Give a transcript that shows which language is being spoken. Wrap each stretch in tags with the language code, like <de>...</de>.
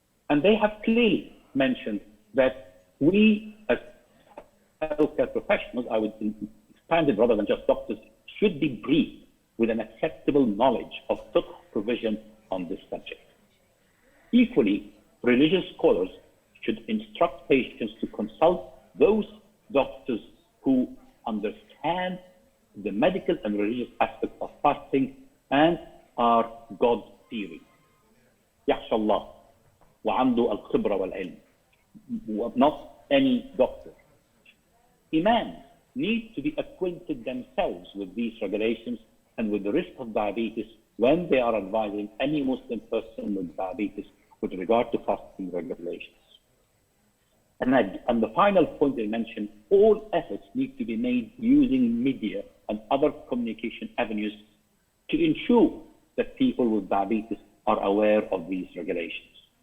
<en>And they have clearly mentioned that we as healthcare professionals, I would expand it rather than just doctors, should be briefed with an acceptable knowledge of fiqh provision on this subject. Equally, religious scholars should instruct patients to consult those doctors who understand the medical and religious aspects of fasting and are God-fearing.</en> <ar>يخشى الله وعنده الخبرة والعلم.</ar> <en>Not any doctor. Imams need to be acquainted themselves with these regulations and with the risk of diabetes when they are advising any Muslim person with diabetes with regard to fasting regulations. And the final point I mentioned, all efforts need to be made using media and other communication avenues to ensure that people with diabetes are aware of these regulations.</en>